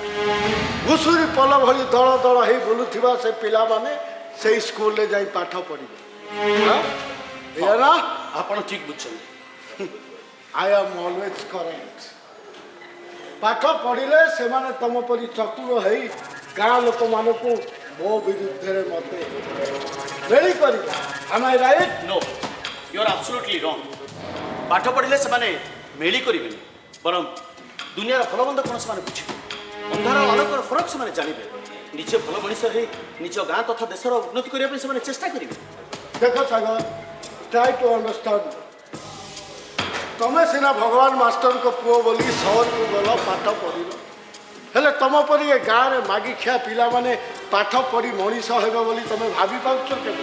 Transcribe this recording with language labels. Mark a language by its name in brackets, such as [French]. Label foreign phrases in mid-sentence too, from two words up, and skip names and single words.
[Odia] ଘୁଷୁରୀ ପଲ ଭଳି ଦଳ ଦଳ ହେଇ ବୁଲୁଥିବା ସେ ପିଲାମାନେ ସେଇ ସ୍କୁଲରେ ଯାଇ ପାଠ ପଢ଼ିବେ। ଏଇଆ ନା? ଆପଣ ଠିକ୍ ବୁଝୁଛନ୍ତି। [English] I am always correct. [Odia] ପାଠ ପଢ଼ିଲେ ସେମାନେ ତମ ପରି ଚତୁର ହେଇ ଗାଁ ଲୋକମାନଙ୍କୁ ମୋ ବିରୁଦ୍ଧରେ ମତେ ମେଳି କରିବେ। [English] Am I right? No, you are absolutely wrong. [Odia] ପାଠ ପଢ଼ିଲେ ସେମାନେ ମେଳି କରିବେନି, ବରଂ ଦୁନିଆର ଭଲ ମନ୍ଦ କ'ଣ ସେମାନେ ବୁଝିବେ। ଅନ୍ଧାର ଆଲୋକର ଫରକ ସେମାନେ ଜାଣିବେ। ନିଜେ ଭଲ ମଣିଷ ହେଇ ନିଜ ଗାଁ ତଥା ଦେଶର ଉନ୍ନତି କରିବା ପାଇଁ ସେମାନେ ଚେଷ୍ଟା କରିବେ। [English] ଦେଖ ସାଗର, try to understand. [Odia] ତମେ ସିନା ଭଗବାନ ମାଷ୍ଟରଙ୍କ ପୁଅ ବୋଲି ସହରକୁ ଗଲ, ପାଠ ପଢ଼ିଲ, ହେଲେ ତମ ପରି ଏ ଗାଁରେ ମାଗିଖିଆ ପିଲାମାନେ ପାଠ ପଢ଼ି ମଣିଷ ହେବେ ବୋଲି ତମେ ଭାବି ପାରୁଛ କେବେ?